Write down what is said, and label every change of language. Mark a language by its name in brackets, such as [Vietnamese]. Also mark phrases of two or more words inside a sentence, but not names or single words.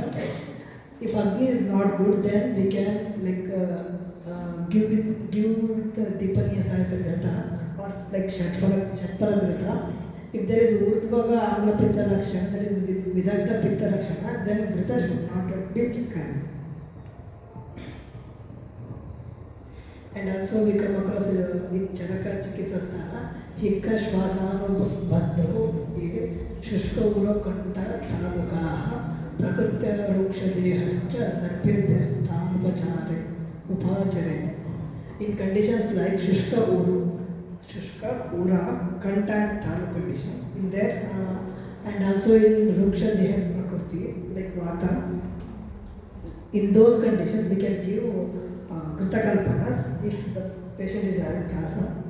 [English] If Agni is not good, then we can give with [Sanskrit] दीपनीय सहित घृत [English] or like [Sanskrit] षट्पल घृत. [English] If there is [Sanskrit] ऊर्ध्वग अम्ल पित्त लक्षण, [English] that is [Sanskrit] विदग्ध पित्त लक्षण, [English] then Grita should not be prescribed. And also we come across the Charaka Chikitsasthana, [Sanskrit] हिक्का श्वासानो बद्धो, शुष्क उरो कण्ठ तारमुखः, प्रकृत्या रूक्ष देहश्च, सर्पिर्भ्यस्तानुपचरे, उपचरे. [English] In conditions like [Sanskrit] शुष्क उर, [English] Kanta and Tharu conditions, in there, and also in [Sanskrit] रूक्ष देह प्रकृति, [English] like Vata, in those conditions we can give Kritakalpanas if the patient is having Kasa.